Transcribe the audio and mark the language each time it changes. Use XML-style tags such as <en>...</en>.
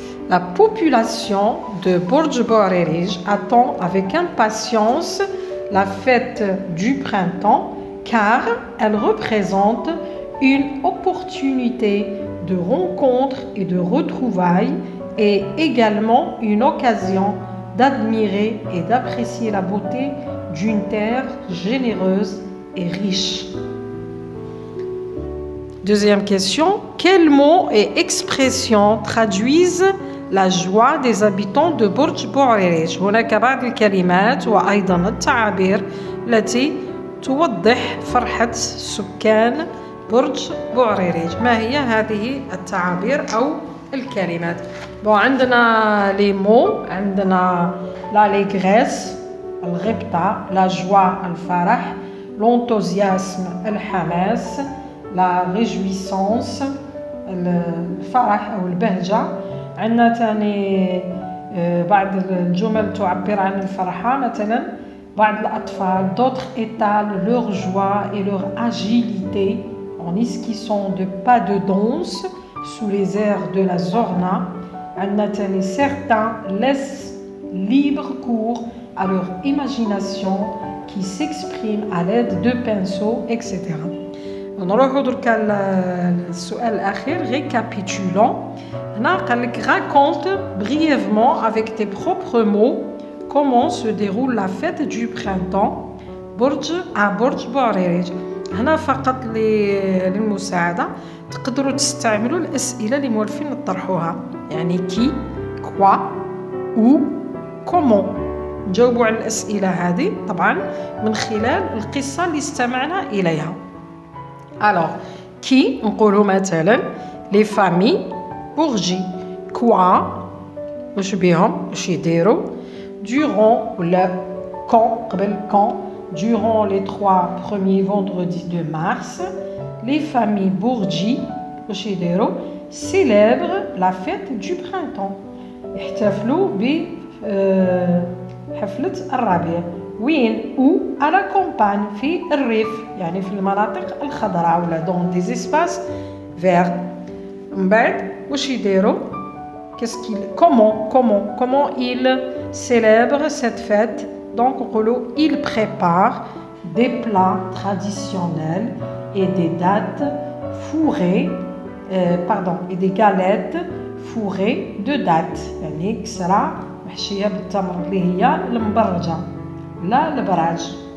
<fr>la population de Bourj Bouarerij attend avec impatience la fête du printemps car elle représente une opportunité de rencontre et de retrouvailles et également une occasion d'admirer et d'apprécier la beauté d'une terre généreuse et riche. Deuxième question. Quels mots et expressions traduisent la joie des habitants de برج بوعريريج؟</fr> <ar>هناك بعض الكلمات وأيضا التعابير التي توضح فرحة سكان برج بوعريريج. ما هي هذه التعابير أو الكلمات؟ عندنا لي مو، عندنا لاليغريس الغبطة، لا جوا الفرح، لونتوزياسم الحماس، لا ريجويسونس الفرح أو البهجة. عندنا تاني بعض الجمل تعبر عن الفرحة، مثلا بعض الأطفال</ar> <fr>d'autres étalent leur joie et leur agilité en esquissant de pas de danse sous les airs de la Zorna.</fr> <ar>عندنا تاني</ar> <fr>certains laissent libre cours à leur imagination qui s'exprime à l'aide de pinceaux, etc.</fr> <ar>نروحوا دركا للسؤال الأخير récapitulons. هنا قال لك</ar> <fr>raconte brièvement avec tes propres mots comment se déroule la fête du printemps برج بوعريريج.</fr> <ar>هنا فقط للمساعدة تقدروا تستعملوا الأسئلة اللي موالفين نطرحوها، يعني كي، كوا، أو، كومون. نجاوبوا على الأسئلة هذه طبعا من خلال القصة اللي استمعنا إليها.</ar> <fr>Alors كي نقولوا مثلا لي فامي بورجي، كوا واش بيهم واش يديروا، durant ولا quand قبل quand durant les 3 premiers vendredis de mars les familles bourgi واش يديروا célèbrent la fête du printemps،</fr> <ar>يحتفلوا بحفلة الربيع. وين او</ar> <fr>à la campagne</fr> <ar>في الريف، يعني في المناطق الخضراء ولا</ar> <fr>dans des espaces verts.</fr> <ar>من بعد واش يديروا</ar> <fr>comment ils célèbrent cette fête. Donc ils préparent des plats traditionnels et des dates fourrées et des galettes fourrées de dattes،</fr> <ar>يعني كسرة محشية بالتمر اللي هي المبرجة لا البراج.</ar>